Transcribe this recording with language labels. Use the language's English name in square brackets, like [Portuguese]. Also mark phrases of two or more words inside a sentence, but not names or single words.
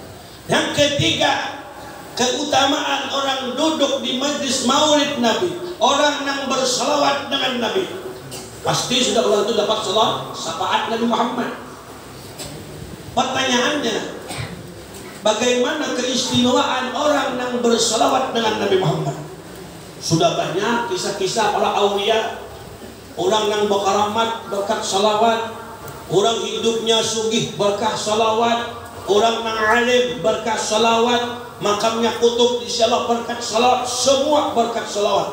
[Indonesian] Yang ketiga, keutamaan orang duduk di majlis maulid Nabi, orang yang bersalawat dengan Nabi, pasti sudah orang itu dapat syafaat Nabi Muhammad. Pertanyaannya, bagaimana keistimewaan orang yang bersalawat dengan Nabi Muhammad? Sudah banyak kisah-kisah para aulia, orang yang berkaramat berkat salawat, orang hidupnya sugih berkah salawat, orang yang alim berkat salawat, makamnya kutub di Allah berkat salawat, semua berkat salawat.